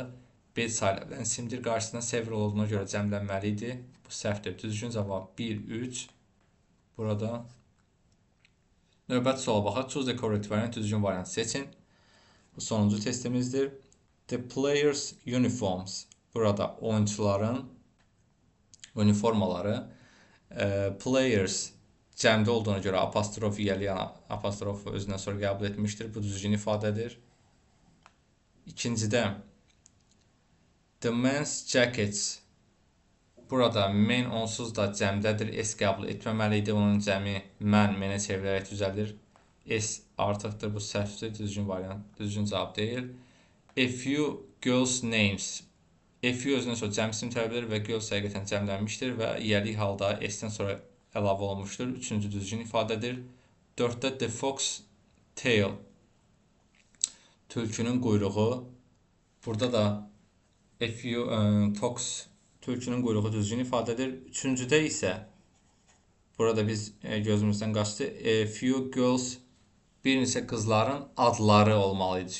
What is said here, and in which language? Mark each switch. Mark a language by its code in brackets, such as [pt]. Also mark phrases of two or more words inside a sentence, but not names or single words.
[az] Bed sayıla bilən isimdir. Qarşısında several olduğuna görə cəmlənməli idi. Bu səhvdir. Düzgün cavab 1, 3. Burada növbəti suala baxaq. [en] Choose the correct variant. [az] Düzgün variantı seçin. Bu sonuncu testimizdir. [en] The players uniforms. [az] Burada oyuncuların uniformaları. Players cəmdə olduğuna görə apostrof yələyən apostrofu özündən sonra qəbul etmişdir. Bu düzgün ifadədir. İkincidə [en] the men's jackets. [az] Burada men onsuz da cəmdədir. S qəbul etməməli idi. Onun cəmi mənə çevrilərək düzəlir. S artıqdır. Bu səhvdir. Düzgün variant. Düzgün cavab deyil. [en] A few girls names. A few [az] özündən sonra cəm isim tələb edir və girls həqiqətən cəmlənmişdir və yəlik halda S-dən sonra əlavə olunmuşdur. Üçüncü düzgün ifadədir. [en] 4'də the fox tail. [az] Tülkünün quyruğu. Burada da FU Talks türkünün quyruğu düzgün ifadə edir. Üçüncüdə isə burada biz gözümüzdən qaçdı. [en] Few girls, [az] bir neçə qızların adları olmalı idi.